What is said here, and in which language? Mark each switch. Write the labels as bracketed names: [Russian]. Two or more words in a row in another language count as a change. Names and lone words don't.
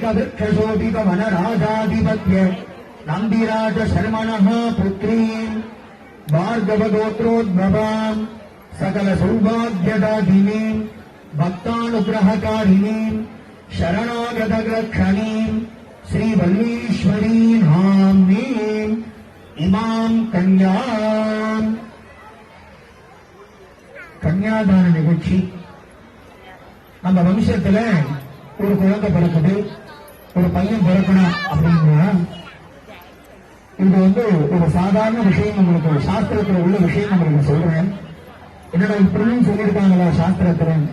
[Sanskrit] वृक्षशोभित वनराजाधिपत्य नंदिराज शर्मणः पुत्री भार्गव गोत्रोद्भवाम् सकल सौभाग्यदायिनी भक्तानुग्रहकारिणी शरणागत रक्षणी श्रीवल्लीश्वरी नाम्नी इमाम् कन्याम् [Tamil] கன்னியாதான நிகழ்ச்சி. நம்ம வம்சத்துல ஒரு குழந்தை பிறக்குது, ஒரு பையன் பிறக்கணும் அப்படின்னா இது ஒரு சாதாரண விஷயம். உங்களுக்கு சாஸ்திரத்துல உள்ள விஷயம் உங்களுக்கு சொல்றேன். என்னடா இப்படின்னு சொல்லியிருக்காங்களா சாஸ்திரத்துல?